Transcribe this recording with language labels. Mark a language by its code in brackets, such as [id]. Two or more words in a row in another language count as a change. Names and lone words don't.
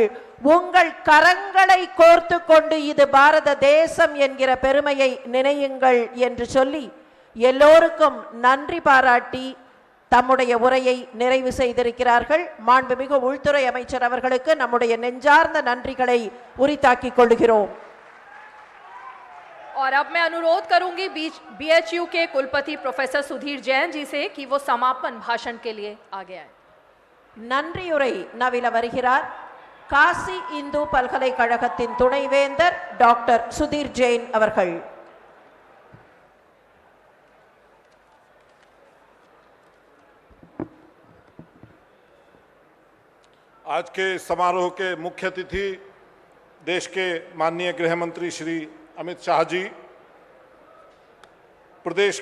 [ta] உங்கள் கரங்களை கோர்த்து கொண்டு இது பாரத தேசம் என்கிற பெருமையை நினையுங்கள் என்று சொல்லி எல்லோருக்கும் நன்றி பாராட்டி தம்முடைய உரையை நிறைவு செய்திருக்கிறார்கள். மாண்புமிகு உள்துறை அமைச்சர் அவர்களுக்கு நம்முடைய நெஞ்சார்ந்த நன்றிகளை உரித்தாக்கிக் கொள்கிறோம். [hi] और अब मैं अनुरोध करूंगी बीएचयू के कुलपति प्रोफेसर सुधीर जैन जी से कि वो समापन भाषण के लिए आगे आए. [ta] நன்றியுரை நவில வருகிறார் காசி இந்து பல்கலைக்கழகத்தின் துணைவேந்தர் டாக்டர் சுதீர் ஜெயின் அவர்கள். [hi] आज के समारोह के मुख्य अतिथि देश के माननीय गृह मंत्री श्री अमित शाह जी, प्रदेश